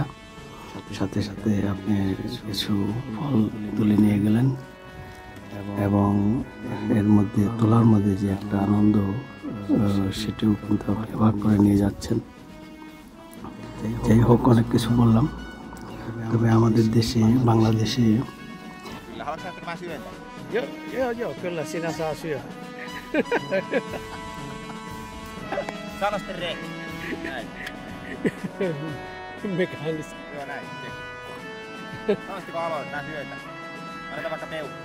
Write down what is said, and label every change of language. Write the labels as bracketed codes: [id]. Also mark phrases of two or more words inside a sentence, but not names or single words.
[bn] সাথে সাথে আপনি কিছু ফল তুলে নিয়ে গেলেন এবং এর মধ্যে তোলার মধ্যে যে একটা আনন্দ, সেটিও কিন্তু আপনি ভাগ করে নিয়ে যাচ্ছেন। যাই হোক, অনেক কিছু বললাম। তবে আমাদের দেশে, বাংলাদেশে [fi] Kyllä, haluatko että mä syön tän? Joo, kyllä sinä saa syödä. Sano sitten Rek. Näin. Mekaanista. Joo näin. Sano sitten kun aloit, mä syön tän. Annetaan vaikka peukkua.